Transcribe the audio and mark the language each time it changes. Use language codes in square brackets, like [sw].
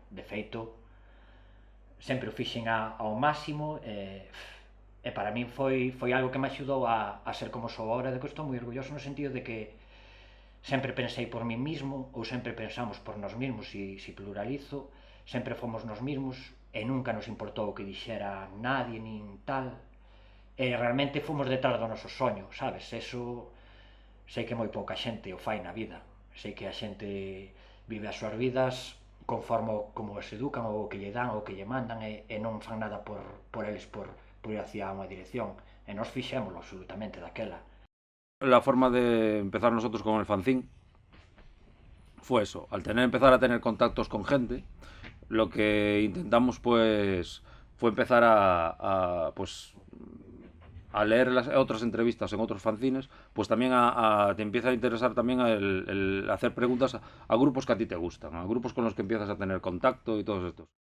[gl] De feito, sempre o fixen ao máximo e para min foi algo que me axudou a ser como sou agora, de que estou moi orgulloso no sentido de que sempre pensei [es] por mí mismo [gl] ou sempre pensamos por nós mesmos, se pluralizo, sempre fomos nós mesmos e nunca nos importou o que dixera nadie, nin tal, e realmente fomos detrás do noso soño, sabes? Eso sei que moi pouca xente o fai na vida, sei que a xente vive as súas vidas conforme como se educan ou o que lle dan ou o que lle mandan e non fan nada por eles, por ir hacia unha dirección, e nós fixémolo absolutamente daquela. [es] La forma de empezar nosotros con el fanzine fue eso, al empezar a tener contactos con gente, lo que intentamos pues fue empezar a leer las otras entrevistas en otros fanzines, pues también te empieza a interesar también el hacer preguntas a grupos que a ti te gustan, a grupos con los que empiezas a tener contacto y todos estos.